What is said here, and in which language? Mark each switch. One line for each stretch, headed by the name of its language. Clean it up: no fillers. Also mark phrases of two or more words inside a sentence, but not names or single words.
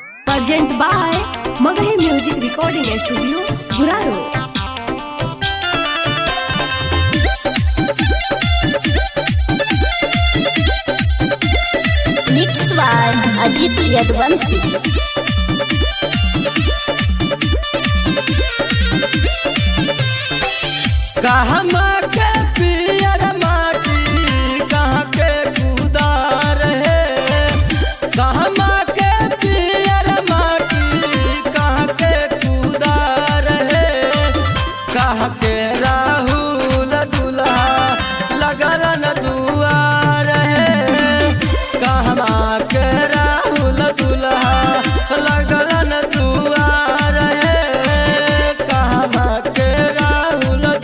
English: Present by Magahi Music Recording Studio, Guraro. Mix by Ajit Yadvansi.
Magahi: कहाँ के पियर माटी कहाँ के कुदार है, कहाँ के पियर माटी कहाँ के कुदार है, कहाँ के राहुल दुल्हा लगल न दुआर है, कहाँ के राहुल दुल्हा लगल न दुआर है, कहाँ के राहुल